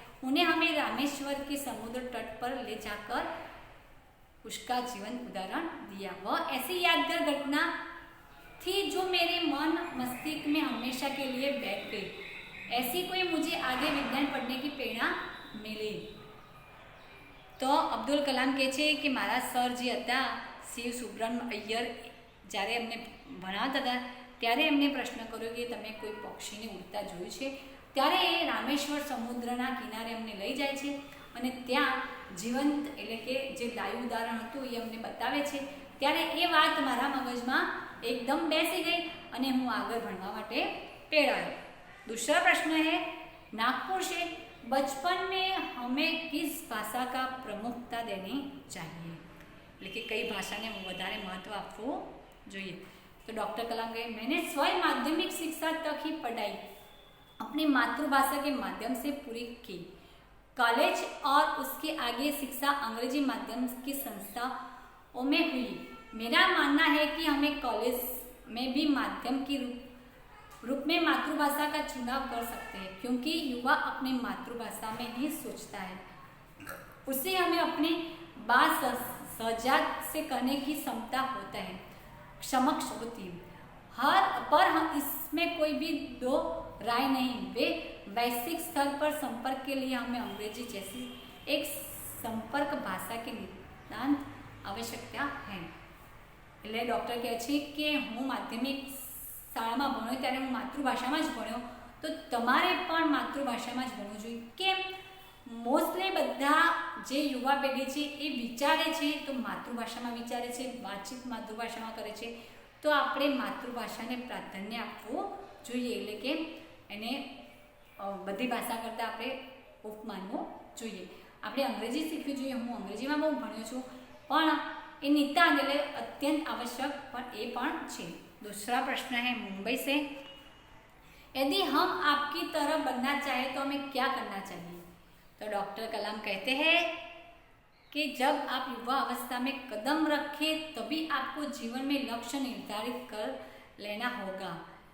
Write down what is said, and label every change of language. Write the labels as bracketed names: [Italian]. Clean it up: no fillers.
[Hindi] उन्हें हमें रामेश्वर के समुद्र तट पर ले जाकर उसका जीवन उदाहरण दिया। वह ऐसी यादगार घटना थी जो मेरे मन मस्तिष्क में हमेशा के लिए बैठ गई। ऐसी कोई मुझे आगे विज्ञान पढ़ने की प्रेरणा मिली। तो अब्दुल कलाम [Gujarati] કહે છે કે મારા સર જે હતા શિવ સુબ્રમણ્ય અય્યર, જ્યારે એમને ભણાવતા હતા ત્યારે એમને પ્રશ્ન કર્યો કે તમે કોઈ પક્ષીને ઉડતા જોયું છે? ત્યારે એ રામેશ્વર સમુદ્રના કિનારે અમને લઈ જાય છે અને ત્યાં જીવંત એટલે કે જે લાઈવ ઉદાહરણ હતું એ અમને બતાવે છે। ત્યારે એ વાત મારા મગજમાં એકદમ બેસી ગઈ અને હું આગળ ભણવા માટે પ્રેરાયો। [Hindi] दूसरा प्रश्न है, नागपुर से बचपन में हमें किस भाषा का प्रमुखता देनी चाहिए? लेकिन कई भाषा ने [Gujarati] વધારે [Hindi] महत्व आपको [Gujarati] જોઈએ। [Hindi] तो डॉक्टर कलाम कहे मैंने स्वयं माध्यमिक शिक्षा तक ही पढ़ाई अपनी मातृभाषा के माध्यम से पूरी की। कॉलेज और उसके आगे शिक्षा अंग्रेजी माध्यम की संस्थाओं में हुई। मेरा मानना है कि हमें कॉलेज में भी माध्यम की रूप में मातृभाषा का चुनाव कर सकते हैं, क्योंकि युवा अपनी मातृभाषा में ही सोचता है। उसे हमें अपनी बात सजाग से करने की क्षमता होता है, समक्ष होती है। पर हम इसमें कोई भी दो राय नहीं। वे वैश्विक स्तर पर संपर्क के लिए हमें अंग्रेजी जैसी एक संपर्क भाषा की नितांत आवश्यकता है। [Gujarati] એટલે ડૉક્ટર કહે છે કે હું માધ્યમિક શાળામાં ભણ્યો ત્યારે હું માતૃભાષામાં જ ભણ્યો, તો તમારે પણ માતૃભાષામાં જ ભણવું જોઈએ। કેમ? મોસ્ટલી બધા જે યુવા પેઢી છે એ વિચારે છે તો માતૃભાષામાં વિચારે છે, વાતચીત માતૃભાષામાં કરે છે। તો આપણે માતૃભાષાને પ્રાધાન્ય આપવું જોઈએ, એટલે કે એને બધી ભાષા કરતાં આપણે ઉપ માનવું જોઈએ। આપણે અંગ્રેજી શીખવી જોઈએ। હું અંગ્રેજીમાં બહુ ભણ્યો છું, પણ એ નિતાંત એટલે અત્યંત આવશ્યક પણ એ પણ છે। [Hindi] दूसरा प्रश्न है मुंबई से, यदि हम आपकी तरह बनना चाहें तो हमें क्या करना चाहिए? तो डॉक्टर कलाम कहते हैं कि जब आप युवा अवस्था में कदम रखें तभी आपको जीवन में लक्ष्य निर्धारित कर लेना होगा।